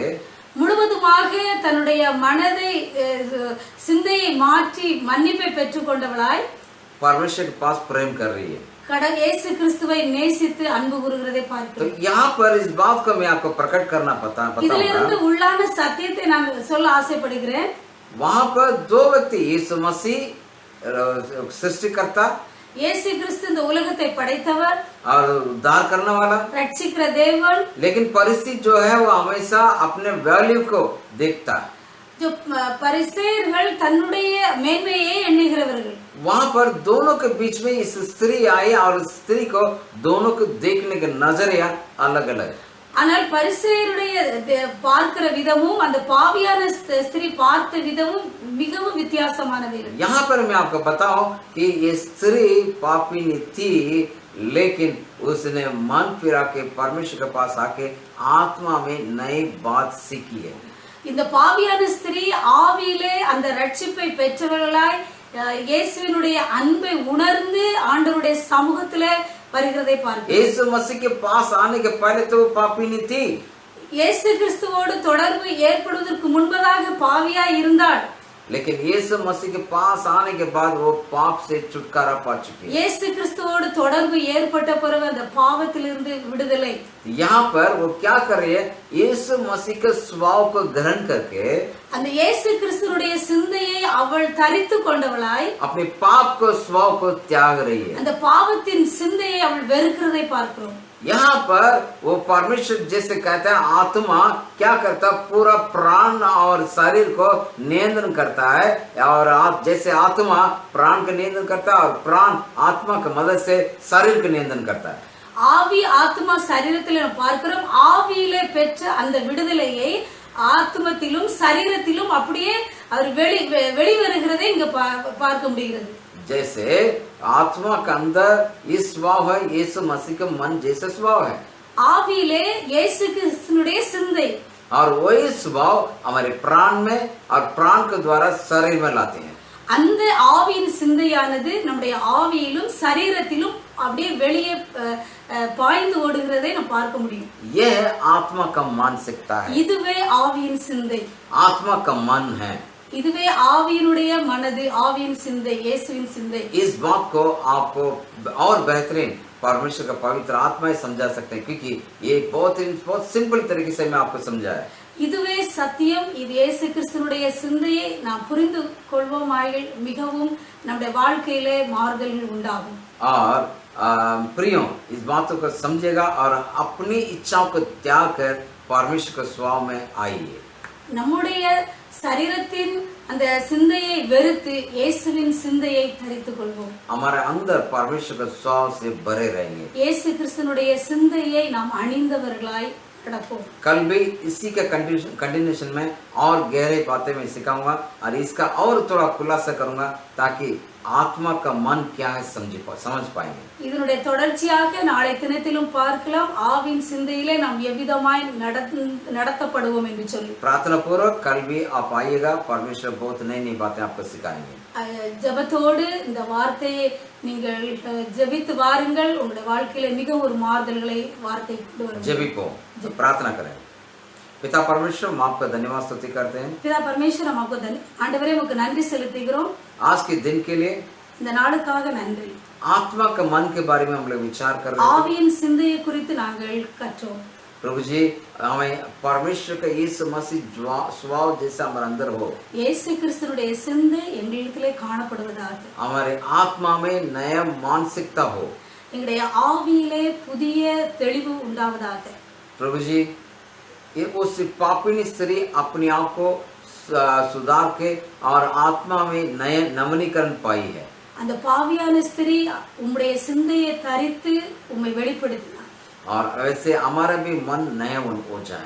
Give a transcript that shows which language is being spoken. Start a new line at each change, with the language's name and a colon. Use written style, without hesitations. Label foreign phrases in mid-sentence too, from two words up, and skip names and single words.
Tamil: முழுவதுமாக தன்னுடைய மனதை சிந்தையை மாற்றி மன்னிப்பை பெற்றுக்கொண்டவளாய்
Hindi: परमेश्वर के पास प्रेम कर रही है.
Tamil: இயேசு கிறிஸ்துவை நேசித்து அன்பு கூறுகிறதை
Hindi: तो
Tamil: பார்க்கிறோம்.
Hindi: यहाँ पर इस बात को मैं आपको प्रकट करना
Tamil: இதுல இருந்து
Hindi: पता
Tamil: உள்ளான சத்தியத்தை நான் சொல்ல ஆசைப்படுகிறேன்.
Hindi: वहाँ पर दो व्यक्ति, यीशु मसीह सृष्टिकर्ता
Tamil: இயேசு கிறிஸ்து இந்த உலகத்தை படைத்தவர்
Hindi: और उद्धार करने वाला,
Tamil: ரட்சிக்கிற தேவன்.
Hindi: लेकिन परिस्थिति जो है वो हमेशा अपने वैल्यू को देखता.
Tamil: जो பரிசேயர்கள் தன்னுடைய மேன்மையை எண்ணுகிறவர்கள்.
Hindi: वहाँ पर दोनों के बीच में इस स्त्री आई और स्त्री को दोनों को देखने का नजरिया अलग अलग.
Tamil: ஆனால் பரிசேயருடைய பார்க்கிற விதமும் அந்த பாவியான ஸ்திரீ பார்த்த விதமும் மிகவும் வித்தியாசமானது.
Hindi: यहाँ पर मैं आपको बताऊं कि ये स्त्री पापिनी थी, लेकिन उसने मन फिरा के परमेश्वर के पास आके आत्मा में नई बात सीखी है.
Tamil: இந்த பாவியான ஸ்திரீ ஆவியிலே அந்த ரட்சிப்பை பெற்றவர்களாய் இயேசுவினுடைய அன்பை உணர்ந்து ஆண்டவருடைய சமூகத்திலே வருகிறதை பார்க்கிறோம்.
Hindi: यीशु मसीह के पास आने के पहले तो वो पापिनी थी.
Tamil: இயேசு கிறிஸ்துவோடு தொடர்பு ஏற்படுவதற்கு முன்பதாக பாவியாய் இருந்தாள்.
Hindi: लेकिन यीशु मसीह के पास आने के बाद वो पाप से छुटकारा पा चुकी है.
Tamil: இயேசு கிறிஸ்துவோடு தொடர்பு ஏற்பட்ட பிறகு அந்த பாவத்திலிருந்து விடுதலை.
Hindi: यहाँ पर वो क्या कर रही है? यीशु मसीह के स्वभाव को ग्रहण करके
Tamil: அந்த இயேசு கிறிஸ்துவுடைய சிந்தையை அவள் தரித்து கொண்டவளாய்
Hindi: अपने पाप को स्वभाव को त्याग रही है.
Tamil: அந்த பாவத்தின் சிந்தையை அவள் வெறுக்கிறதை பார்க்கிறோம்.
Hindi: यहाँ पर वो परमेश्वर जैसे कहता है, आत्मा क्या करता है? पूरा प्राण और शरीर को नियंत्रण करता है, और जैसे आत्मा प्राण का नियंत्रण करता है और प्राण आत्मा की मदद से शरीर का नियंत्रण करता है.
Tamil: ஆவி ஆத்மா சரீரத்தில் நம்ம பார்க்கிறோம். ஆவியிலே பெற்ற அந்த விடுதலையை ஆத்மத்திலும் சரீரத்திலும் அப்படியே அவர் வெளிவருகிறதை இங்க பார்க்க முடிகிறது.
Hindi: जैसे आत्मा के अंदर ये स्वभाव है, यीशु मसीह का मन जैसे स्वभाव है.
Tamil: ஆவியிலே இயேசு கிறிஸ்துவினுடைய சிந்தை
Hindi: और वही स्वभाव हमारे प्राण में और प्राण के द्वारा शरीर में लाते हैं.
Tamil: அந்த ஆவியின் சிந்தையானது நம்முடைய ஆவியிலும் சரீரத்திலும் அப்படியே வெளியே பாய்ந்து ஓடுகிறதை நாம் பார்க்க முடியும்.
Hindi: ये आत्मा का मानसिकता है.
Tamil: இதுவே ஆவியின் சிந்தை.
Hindi: आत्मा का मन है.
Tamil: இதுவே ஆவியினுடைய மனது, ஆவியின் சிந்தை, இயேசுவின் சிந்தை.
Hindi: इस बात को आपको और बेहतरीन परमेश्वर का पवित्र आत्मा ही समझा सकते हैं, क्योंकि ये बहुत सिंपल तरीके से मैं आपको समझाया.
Tamil: இதுவே சத்தியம். இது இயேசு கிறிஸ்துவினுடைய சிந்தையை நாம் புரிந்து கொள்வோமாயில் மிகவும் நம்முடைய வாழ்க்கையிலே மாறுதல்கள் உண்டாகும்.
Hindi: और प्रियो इस बातों को समझेगा और अपनी इच्छाओं को त्याग कर परमेश्वर के स्वभाव में आइए.
Tamil: நம்முடைய சரீரத்தின் அந்த சிந்தையை வெறுத்து இயேசுவின் சிந்தையை தரித்துக் கொள்வோம்.
Hindi: हमारे अंदर परमेश्वर के स्वभाव से भरे रहेंगे.
Tamil: இயேசு கிறிஸ்துவினுடைய சிந்தையை நாம் அணிந்தவர்களாய் நடப்போம்.
Hindi: कल भी इसी का कंटिन्यूशन में और गहरे बातें मैं सिखाऊंगा और इसका और थोड़ा खुलासा करूंगा ताकि आत्मा का मन क्या है समझ पाएंगे.
Tamil: இதனுடைய தொடர்ச்சியாக நாளை தினத்திலும் பார்க்கலாம். ஆவின் சிந்தையிலே நாம் எவ்விதமாய் நடத்தப்படுவோம் என்று சொல்லி
Hindi: प्रार्थना पूर्वक कल भी आप आइएगा. परमेश्वर बहुत नई नई बातें आपको सिखाएंगे.
Tamil: ஜெபத்தோடு இந்த வார்த்தையை நீங்கள் ஜெபித்து வாருங்கள். உங்களுடைய வாழ்க்கையில மிக ஒரு மாறுதல்களை வார்த்தை கொண்டு வரும்.
Hindi: जबिपो प्रार्थना करें. पिता परमेश्वर हम आपका धन्यवाद स्तुति करते हैं.
Tamil: பிதா பரமேஸ்வரர் நமக்கு ஆண்டவரே உமக்கு நன்றி செலுத்துகிறோம்.
Hindi: आज के दिन के लिए
Tamil: இந்த நாளுக்காக நன்றி.
Hindi: आत्मा का मन के बारे में हम लोग विचार कर रहे हैं.
Tamil: ஆவியின் சிந்தையை குறித்து நாங்கள் கற்றோம்.
Hindi: प्रभु जी हमें परमेश्वर का यीशु मसीह स्वभाव जैसा हमारे अंदर हो.
Tamil: இயேசு கிறிஸ்துவினுடைய சிந்தை எங்களிடத்திலே காணப்படுவதாக.
Hindi: हमारे आत्मा में नया मानसिकता हो.
Tamil: எங்களுடைய ஆவியிலே புதிய தெளிவு உண்டாவதாக.
Hindi: प्रभु जी ये उस पापिनी स्त्री अपने आप को सुधार के और आत्मा में नए नवीनीकरण पाई है.
Tamil: அந்த பாவியான ஸ்திரீ உம்முடைய சிந்தையை தரித்து உம்மை வெளிப்படுத்தினார்.
Hindi: और वैसे हमारा भी मन नया हो जाए.